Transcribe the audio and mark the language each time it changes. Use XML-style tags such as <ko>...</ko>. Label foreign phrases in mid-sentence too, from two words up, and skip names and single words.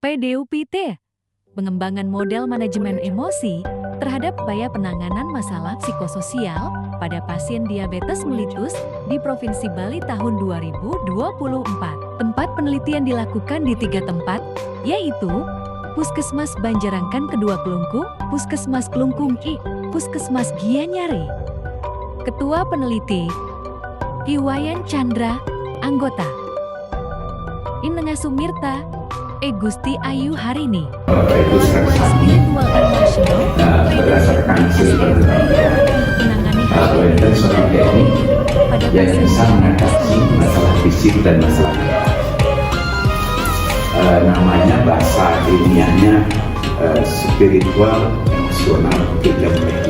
<id>PDUPT, pengembangan model manajemen emosi terhadap upaya penanganan masalah psikososial pada pasien diabetes mellitus di Provinsi Bali tahun 2024. Tempat penelitian dilakukan di 3 tempat, yaitu Puskesmas Banjarangkan Kedua Kelungkung, Puskesmas Kelungkung I, Puskesmas Gianyar. Ketua Peneliti, Iwayan Chandra, Anggota Inenga Sumirta, Gusti Ayu Harini.</id> <en>Spiritual International,</en> <id>berdasarkan hasil menangani pada yang bisa mengatasi masalah fisik dan masalah namanya bahasa ilmiahnya spiritual emosional terapi.</id>